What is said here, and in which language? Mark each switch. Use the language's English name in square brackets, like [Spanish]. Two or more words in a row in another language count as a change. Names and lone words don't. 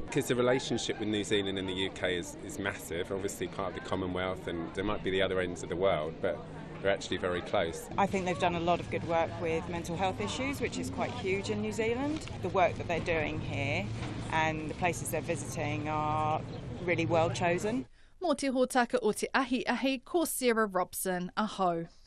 [English] Because the relationship with New Zealand and the UK is massive, obviously part of the Commonwealth, and there might be the other ends of the world, but they're actually very close. I think they've done a lot of good work with mental health issues, which is quite huge in New Zealand. The work that they're doing here and the places they're visiting are really well chosen. [Māori] Mō te hōtaka o te ahi, ko Sarah Robson, aho.